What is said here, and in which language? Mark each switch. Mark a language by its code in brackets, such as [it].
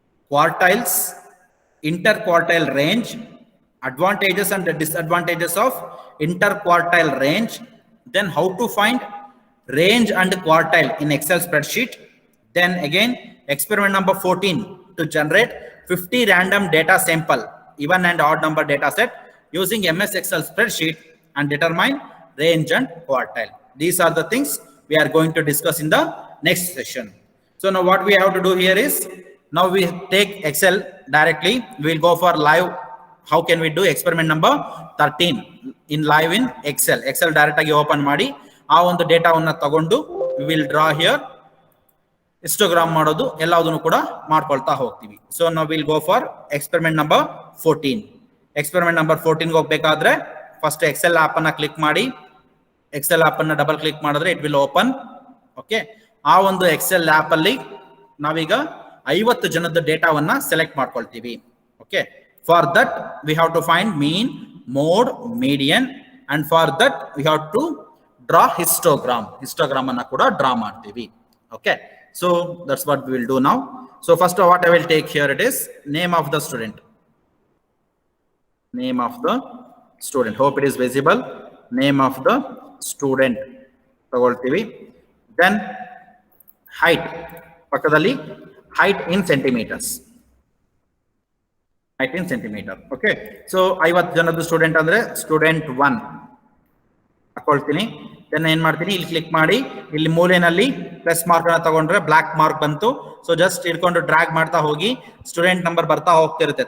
[en] quartiles, interquartile range, advantages and disadvantages of interquartile range, then how to find range and quartile in Excel spreadsheet, then again experiment number 14 to generate 50 random data sample, even and odd number data set using MS Excel spreadsheet and determine range and quartile. These are the things we are going to discuss in the next session. So now what we have to do here is, now we take Excel directly, we will go for live. How can we do experiment number 13 in live in Excel? [kn] Excel direct agi open ಮಾಡಿ ಆ ಒಂದು ಡೇಟಾವನ್ನು ತಗೊಂಡು [en] we will draw here, [kn] histogram ಮಾಡೋದು ಎಲ್ಲದನ್ನು ಕೂಡ ಮಾಡ್ಕೊಳ್ತಾ ಹೋಗ್ತೀವಿ. [en] So now we will go for experiment number 14. Experiment number 14 ಗೆ ಹೋಗಬೇಕಾದ್ರೆ first Excel app ಅನ್ನು click ಮಾಡಿ, Excel app ಅನ್ನು double click ಮಾಡಿದ್ರೆ it will open. [kn] ಓಕೆ, ಆ ಒಂದು Excel ಆಪ್ ಅಲ್ಲಿ ನಾವೀಗ 50 ಜನದ ಡೇಟಾವನ್ನ ಸೆಲೆಕ್ಟ್ ಮಾಡ್ಕೊಳ್ತೀವಿ. [en] Okay, for that we have to find mean, mode, median, and for that we have to draw histogram. [kn] Histogram anna kuda draw ಮಾಡ್ತೀವಿ. [en] Okay, so that's what we will do now. So first what I will take here, it is name of the student. Name of the student, hope it is visible. Name of the student [kn] ತಗೊಳ್ತೀವಿ. [en] Then height, ಪಕ್ಕದಲ್ಲಿ height in centimeters. height in centimeter. [kn] Okay, so 50 ಜನದ student ಅಂದ್ರೆ student 1 ಹಾಕೊಳ್ತೀನಿ. Then ಏನ್ ಮಾಡ್ತೀನಿ, ಇಲ್ಲಿ click ಮಾಡಿ ಇಲ್ಲಿ ಮೂಲೆನಲ್ಲಿ plus mark ಅನ್ನ ತಗೊಂಡ್ರೆ ಬ್ಲಾಕ್ ಮಾರ್ಕ್ ಬಂತು. ಸೊ ಜಸ್ಟ್ ಇಟ್ಕೊಂಡು ಡ್ರ್ಯಾಗ್ ಮಾಡ್ತಾ ಹೋಗಿ ಸ್ಟೂಡೆಂಟ್ ನಂಬರ್ ಬರ್ತಾ ಹೋಗ್ತಿರುತ್ತೆ.